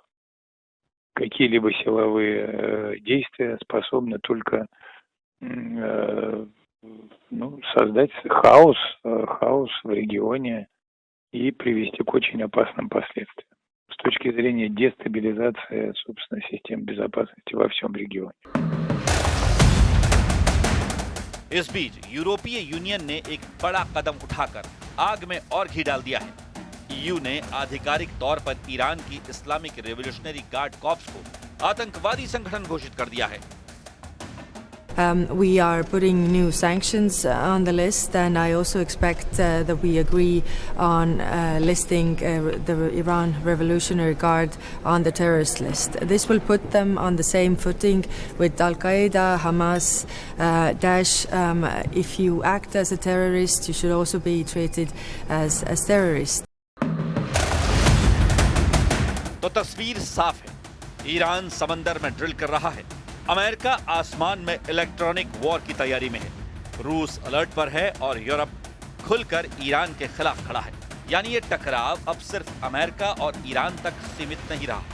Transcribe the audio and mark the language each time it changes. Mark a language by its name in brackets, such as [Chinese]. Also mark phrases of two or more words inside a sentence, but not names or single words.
[Russian] Какие-либо силовые действия способны только создать хаос в регионе и привести к очень опасным последствиям с точки зрения дестабилизации, собственно, систем безопасности во всем регионе. [Hindi] इस बीच यूरोपीय यूनियन ने एक बड़ा कदम उठाकर आग में और घी डाल दिया है। ईयू ने आधिकारिक तौर पर ईरान की इस्लामिक रेवोल्यूशनरी गार्ड कॉर्प्स को आतंकवादी संगठन घोषित कर दिया है। [English] We are putting new sanctions on the list, and I also expect that we agree on listing the Iran Revolutionary Guard on the terrorist list. This will put them on the same footing with Al Qaeda, Hamas, Daesh. If you act as a terrorist, you should also be treated as terrorist. [Hindi] तो तस्वीर साफ है, ईरान समंदर में ड्रिल कर रहा है, अमेरिका आसमान में [English] electronic war [Hindi] की तैयारी में है, रूस अलर्ट पर है और यूरोप खुलकर ईरान के खिलाफ खड़ा है। यानी ये टकराव अब सिर्फ अमेरिका और ईरान तक सीमित नहीं रहा।